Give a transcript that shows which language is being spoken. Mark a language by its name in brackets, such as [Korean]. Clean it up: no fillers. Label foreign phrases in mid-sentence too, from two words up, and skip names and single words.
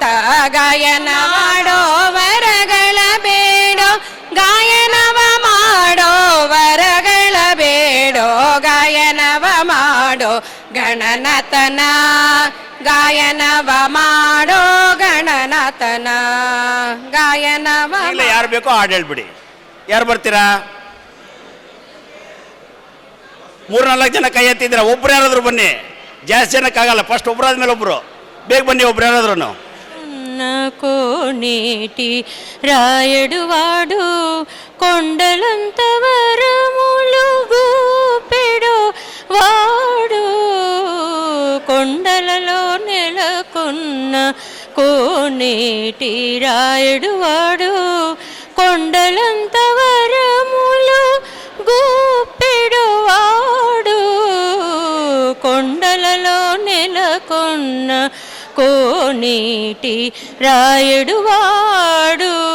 [Kannada] ಗಾಯನ ಮಾಡೋ ವರಗಳ ಬೇಡೋ, ಗಾಯನವ ಮಾಡೋ ವರಗಳ ಬೇಡೋ, ಗಾಯನವ ಮಾಡೋ ಗಣನಾಥನ, ಗಾಯನವ ಮಾಡೋ ಗಣನಾಥನ. ಗಾಯನವ ಯಾರು ಬೇಕೋ ಹಾಡು ಹೇಳ್ಬಿಡಿ. ಯಾರು ಬರ್ತೀರಾ? 3-4 ಜನ ಕೈ ಎತ್ತಿದ್ರೆ ಒಬ್ರು ಯಾರಾದ್ರು ಬನ್ನಿ, ಜಾಸ್ತಿ ಜನಕ್ಕಾಗಲ್ಲ. ಫಸ್ಟ್ ಒಬ್ರಾದ್ಮೇಲೆ ಒಬ್ರು, ಬೇಗ ಬನ್ನಿ ಒಬ್ರು ಯಾರಾದ್ರೂ. [Telugu] కోనేటి రాయడువాడు కొండలంతవర ములుగు పెడు వాడు కొండలలో నెలకొన్న కోనేటి రాయుడు వాడు కొండలంత వరములు గూపెడు వాడు కొండలలో నెలకొన్న కోనేటి రాయుడు వాడు